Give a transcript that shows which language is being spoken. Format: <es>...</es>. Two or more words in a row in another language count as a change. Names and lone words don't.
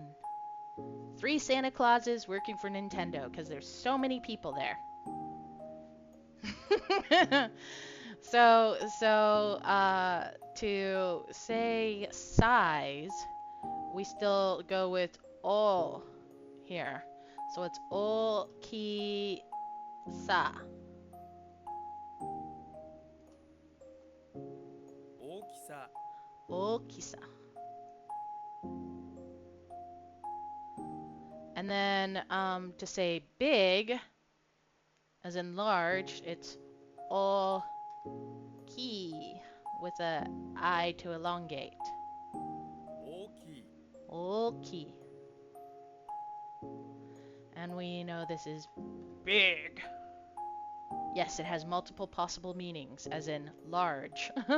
<en>3 Santa Clauses working for Nintendo, because there's so many people there. To say size, we still go with o here. So it's o-ki-sa.</en> <ja>大きさ O-ki-sa.</ja> <en>And then to say big, as in large, it's o-ki with a I to elongate.</en> <ja>大きい O-ki.</ja> <en>And we know this is big. Yes, it has multiple possible meanings, as in large.</en>